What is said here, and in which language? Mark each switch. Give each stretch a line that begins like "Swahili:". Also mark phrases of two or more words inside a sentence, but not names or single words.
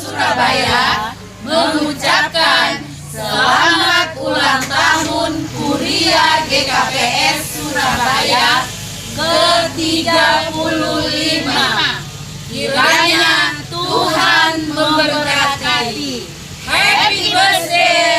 Indonesian: Surabaya mengucapkan selamat ulang tahun Kuria GKPS Surabaya ke-35. Kiranya Tuhan memberkati.
English: Happy birthday!